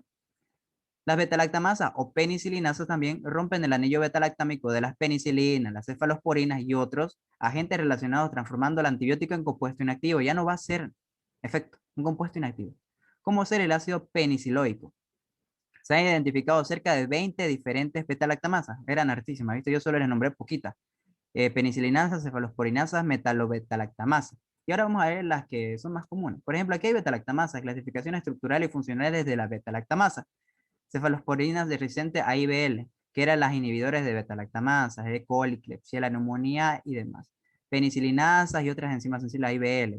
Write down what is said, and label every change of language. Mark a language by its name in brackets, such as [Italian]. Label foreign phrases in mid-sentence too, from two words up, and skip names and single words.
[Spanish] Las betalactamasas o penicilinasas también rompen el anillo betalactámico de las penicilinas, las cefalosporinas y otros agentes relacionados, transformando el antibiótico en compuesto inactivo. Ya no va a ser efecto, un compuesto inactivo. Como ser el ácido peniciloico. Se han identificado cerca de 20 diferentes betalactamasas. Eran hartísimas, ¿viste? Yo solo les nombré poquitas. Penicilinasas, cefalosporinasas, metalobetalactamasas. Y ahora vamos a ver las que son más comunes. Por ejemplo, aquí hay betalactamasas, clasificaciones estructurales y funcionales de la betalactamasa. Cefalosporinas resistentes a IBL, que eran las inhibidores de beta-lactamasas, E. coli, Klebsiella pneumoniae y demás. Penicilinasas y otras enzimas sensibles a IBL.